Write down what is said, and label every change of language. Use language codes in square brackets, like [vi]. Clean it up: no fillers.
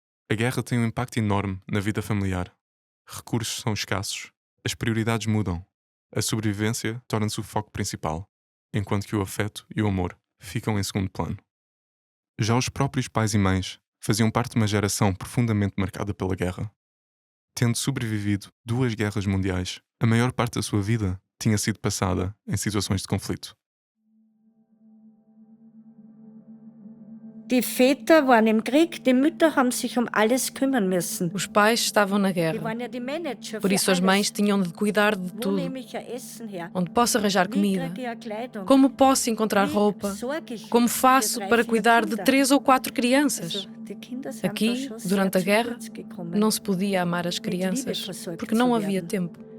[pt] A guerra tem um impacto enorme na vida familiar. Recursos são escassos, as prioridades mudam, a sobrevivência torna-se o foco principal, enquanto que o afeto e o amor ficam em segundo plano. Já os próprios pais e mães faziam parte de uma geração profundamente marcada pela guerra. Tendo sobrevivido 2 guerras mundiais, a maior parte da sua vida tinha sido passada em situações de conflito. [de] Die Väter waren im Krieg, die Mütter haben sich um alles kümmern müssen. [pt] Os pais estavam na guerra. Por isso as mães tinham de cuidar de tudo. Onde posso arranjar comida? Como posso encontrar roupa? Como faço para cuidar de 3 ou 4 crianças? Aqui, durante a guerra, não se podia amar as crianças, porque não havia tempo.